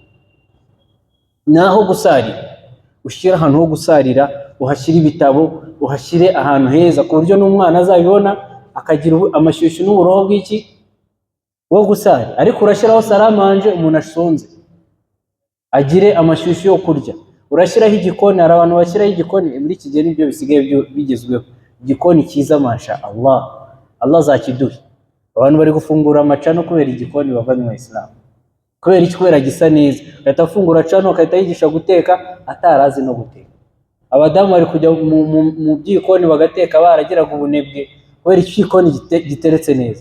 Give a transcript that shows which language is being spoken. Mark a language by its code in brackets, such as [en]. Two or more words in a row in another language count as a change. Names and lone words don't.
[rw] Naho gusarira, ushyira ahantu ho gusarira, uhashyira ibitabo, uhashyire ahantu heza ku buryo n'umwana azabibona akagira amashyushyu n'uburoho bw'iki wo gusarira. Ariko urashyiraho saramanje umuntu ashonze agire amashyushyu yo kurya. Urashyiraho igikoni, hari abantu bashyiraho igikoni muri iki gihe nibyo bisigaye bigezweho, igikoni cyiza [ar] ما شاء الله. [rw] Allah azakiduhe. Abantu bari gufungura amacano kubera igikoni bavandimwe Islam. Kubera iki? Kubera gisa neza. Ahita afungura cano akahita yigisha guteka atarazi no guteka. Abadamu bari kujya mu byikoni bagateka baragiraga ubunebwe kubera igikoni giteretse neza.